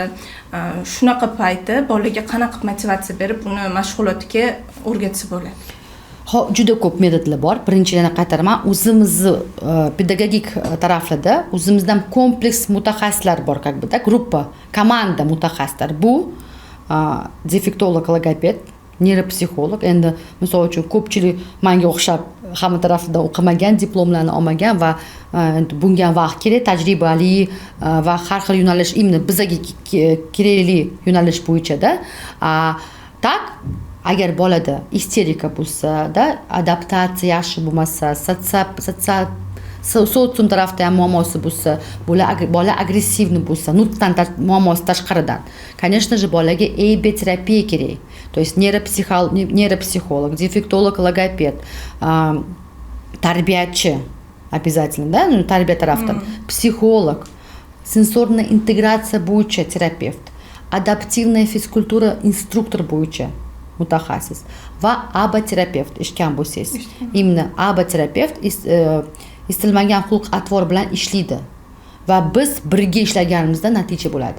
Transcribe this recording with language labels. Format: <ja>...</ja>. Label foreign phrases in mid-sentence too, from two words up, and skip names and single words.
<uz>Shunaqa payti bolaga qanaqa motivatsiya berib uni mashg'ulotga o'rgatsa bo'ladi? Juda ko'p metodlar bor. Birinchidan qaytaraman, o'zimizni pedagogik taraflarda o'zimizdan kompleks mutaxassislar bor,</uz> <ru>как бы, да,</ru> <uz>gruppa, komanda mutaxassislar. Bu defektolog, logoped, neyropsixolog. Endi misol uchun ko'pchilik menga o'xshab hamma tarafdan o'qimagan, diplomlarni olmagan va bunga vaqt kerak, tajribali va har xil yo'nalish, imni bizga kerakli yo'nalish bo'yicha-da. tak agar bolada isterika bo'lsa-da, adaptatsiya yaxshi bo'lmasa, sotsium tarafda ham muammosi bo'lsa, bola agressivni bo'lsa, nutqdan muammosi tashqaridan,</uz> <ru>конечно же,</ru> <uz>bolaga EB terapiya kerak.</uz> <ru>То есть нейропсихолог, дефектолог, logoped, tarbiyachi обязательно, да, ну,</ru> <uz>tarbiya tarafdan, psixolog, sensorная integratsiya bo'yicha terapevt, adaptivная fizkultura instruktor bo'yicha mutaxassis va ABA terapevt eshitgan bo'lsangiz. Именно ABA terapevt istilmagan xulq atvor bilan ishlaydi va biz birga ishlaganimizda natija bo'ladi.</uz>